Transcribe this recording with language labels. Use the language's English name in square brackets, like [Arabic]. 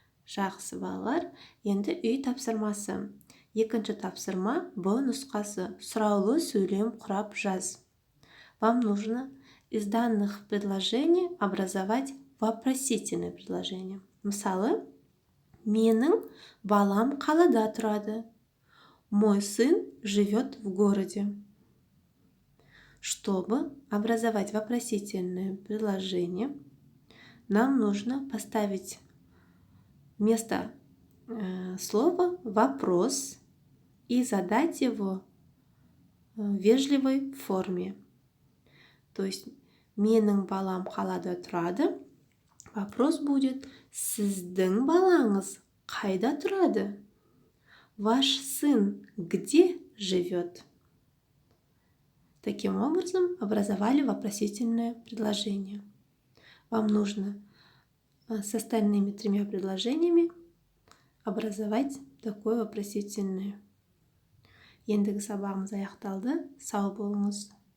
[Kazakh] Жақсы балалар, енді үй тапсырмасы. Екінші тапсырма Б нұсқасы. Сұраулы сөйлем құрап жаз. [Russian] Вам нужно из данных предложений образовать вопросительное предложение. [Kazakh] Мысалы, менің балам қалада тұрады. [Russian] Мой сын живет в городе. Чтобы образовать вопросительное предложение, нам нужно поставить вместо слова вопрос и задать его в вежливой форме. То есть, [Kazakh] менің балам қалада тұрады. [Russian] Вопрос будет: [Kazakh] сіздің балаңыз қайда тұрады? [Russian] Ваш сын где живет? Таким образом, образовали вопросительное предложение. Вам нужно с остальными тремя предложениями образовать такое вопросительное. [Kazakh] Ендігі сабағымыз аяқталды. Сау болыңыз.